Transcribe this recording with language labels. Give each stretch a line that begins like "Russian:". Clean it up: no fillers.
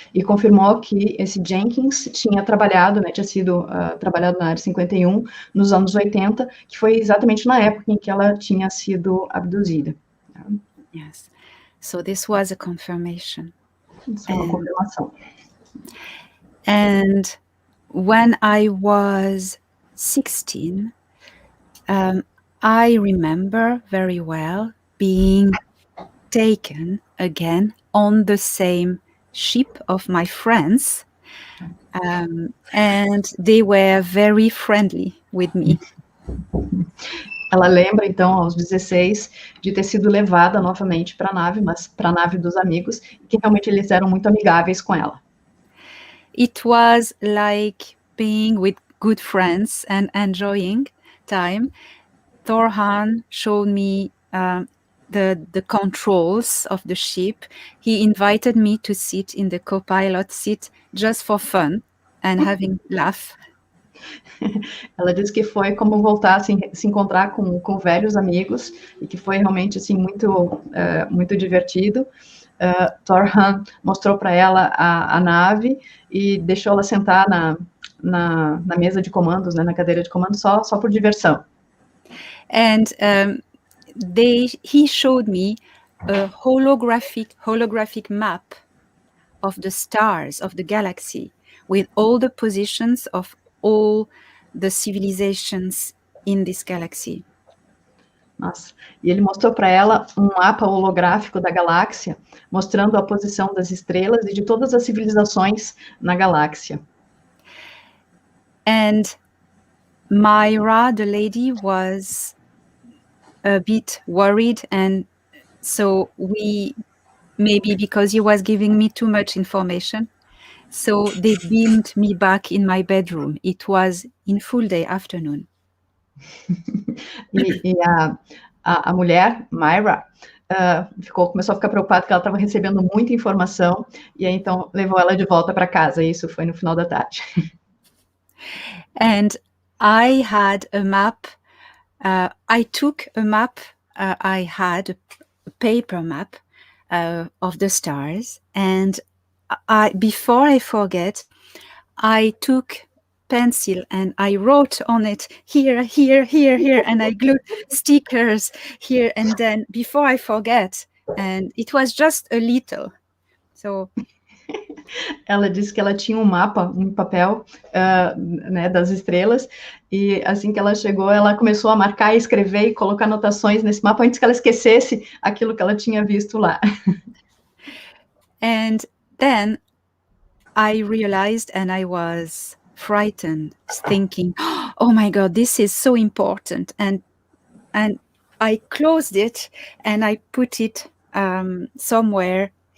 Portuguese: E confirmou que esse Jenkins tinha trabalhado, né, tinha sido trabalhado na área 51 nos anos 80, que foi exatamente na época em que ela tinha sido abduzida.
English: Yes. So this was a confirmation.
Portuguese: Isso é uma confirmação.
English: And when I was 16, I remember very well being taken again on the same ship of my friends, and they were very friendly with me.
Portuguese: Ela lembra, então, aos 16, de ter sido levada novamente para a nave, mas para a nave dos amigos, e que realmente eles eram muito amigáveis com ela.
English: It was like being with good friends and enjoying time. Thorhan showed me the controls of the ship. He invited me to sit in the co-pilot seat just for fun and having laugh.
Portuguese: Ela disse que foi como voltar assim, se encontrar com velhos amigos, e que foi realmente assim, muito divertido. Thor mostrou para ela a nave e deixou ela sentar na mesa de comandos, né, na cadeira de comandos, só por diversão.
English: And he showed me a holographic map of the stars of the galaxy, with all the positions of all the civilizations in this galaxy.
Portuguese: Nossa. E ele mostrou para ela um mapa holográfico da galáxia, mostrando a posição das estrelas e de todas as civilizações na galáxia.
English: And Myra, the lady, was a bit worried, and so maybe because he was giving me too much information, so they beamed me back in my bedroom. It was in full day afternoon.
Portuguese: E a mulher, Myra, começou a ficar preocupada que ela estava recebendo muita informação, e aí então levou ela de volta para casa, e isso foi no final da tarde.
English: And I had a map, I took a map, I had a paper map of the stars, and before I forget, I took pencil and I wrote on it here, here, here, here, and I glued stickers here and then before I forget, and it was just a little. So
Portuguese: ela disse que ela tinha um mapa, um papel, né, das estrelas, e assim que ela chegou, ela começou a marcar, escrever e colocar anotações nesse mapa antes que ela esquecesse aquilo que ela tinha visto lá.
English: And then I realized, and I was frightened, thinking, oh my God, this is so important. And I closed it and I put it somewhere.